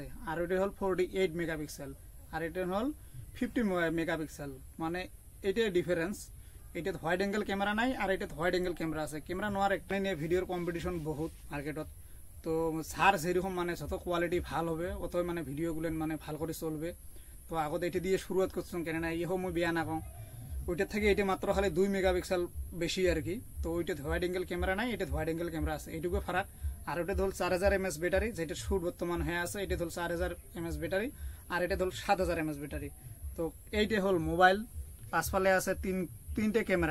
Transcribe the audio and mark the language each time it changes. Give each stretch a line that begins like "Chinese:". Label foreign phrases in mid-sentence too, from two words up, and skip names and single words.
Bangla: আর ওইটা হল 48 মেগাপিক্সেল, আর এটা হল 50 মেগাপিক্সেল। এটাই ডিফারেন্স। এটা
English: wide angle camera
Bangla: নাই, আর এটা
English: wide angle camera
Bangla: আছে। ক্যামেরা নোয়ার একটা নিয়ে ভিডিওর কম্পিটিশন বহুত মার্কেটত। তো সার যেরকম যত কোয়ালিটি ভাল হবে, অত ভিডিওগুলো ভাল করে চলবে। তো আগত এটা দিয়ে শুরুয়াত করছিলাম, কেননা ইহো মই বেয়া নাকং। ওইটার থেকে এটা মাত্র খালি 2 মেগাপিক্সেল বেশি আর কি। তো ওইটা
English: wide angle camera
Bangla: নাই, এটা
English: wide angle camera
Bangla: আছে, এইটুকু ফারাক। আর ওটা ধর 4000 mAh ব্যাটারি, যেটা শুট বর্তমান হয়ে আছে, এটা ধর 4000 mAh ব্যাটারি, আর এটা ধর 7000 mAh ব্যাটারি। তো এইটা হল মোবাইল। পাঁচপালে আছে তিনটে ক্যামেরা।